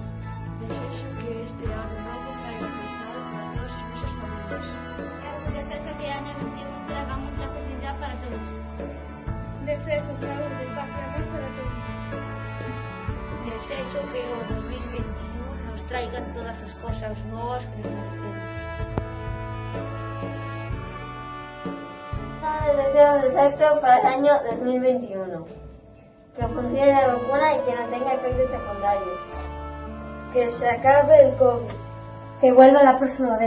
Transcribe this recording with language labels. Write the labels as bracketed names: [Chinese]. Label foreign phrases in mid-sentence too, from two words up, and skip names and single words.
[Galician] Desexo que este ano novo traiga felicidade para todas as nosas familias. Eu desexo que o ano 21 traga moita felicidade para todos. Desexo saúde e paz para todos. Desexo que o 2021 nos traigan todas as cosas boas que nos merecemos. [Spanish] Deseo de sexto para el año 2021. Que funcione la vacuna y que no tenga efectos secundarios. Que se acabe el COVID. Que vuelva la próxima vez.